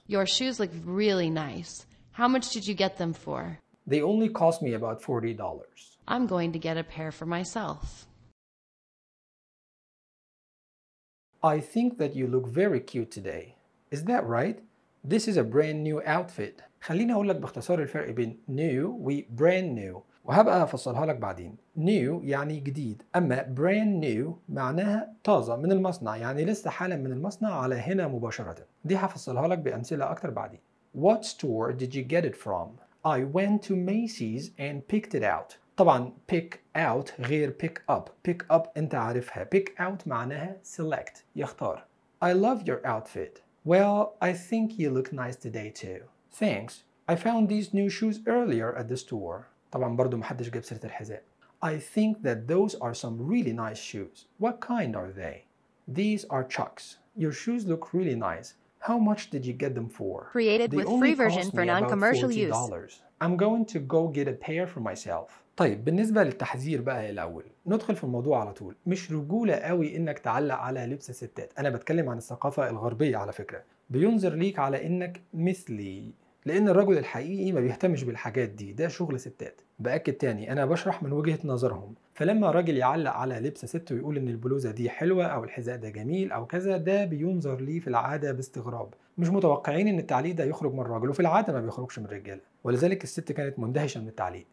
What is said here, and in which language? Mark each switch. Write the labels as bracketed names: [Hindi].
[English] Your shoes look really nice. How much did you get them for? They only cost me about $40. I'm going to get a pair for myself. I think that you look very cute today. Is that right? This is a brand new outfit. [Arabic] خليني أقول لك باختصار الفرق بين new و brand new وهبقى أفصلها لك بعدين. New يعني جديد، أما brand new معناها طازة من المصنع، يعني لسه حالا من المصنع على هنا مباشرة. دي هفصلها لك بأمثلة أكتر بعدين. [English] What store did you get it from? I went to Macy's and picked it out. [Arabic] طبعا pick out غير pick up. Pick up أنت عارفها. Pick out معناها select، يختار. [English] I love your outfit. Well, I think you look nice today too. Thanks. I found these new shoes earlier at the store. [Arabic] طبعا برضو محدش جاب سيرة الحذاء. [English] I think that those are some really nice shoes. What kind are they? These are Chucks. Your shoes look really nice. How much did you get them for? Created they with only free version for non-commercial use. I'm going to go get a pair for myself. [Arabic] طيب بالنسبة للتحذير بقى الأول ندخل في الموضوع على طول. مش رجولة قوي إنك تعلق على لبس الستات. أنا بتكلم عن الثقافة الغربية على فكرة. بينظر ليك على إنك مثلي، لأن الرجل الحقيقي ما بيهتمش بالحاجات دي، ده شغل ستات. بأكد تاني أنا بشرح من وجهة نظرهم. فلما رجل يعلق على لبس ست ويقول إن البلوزة دي حلوة أو الحذاء ده جميل أو كذا، ده بينظر ليه في العادة باستغراب، مش متوقعين إن التعليق ده يخرج من الراجل، وفي العادة ما بيخرجش من الرجالة، ولذلك الست كانت مندهشة من التعليق.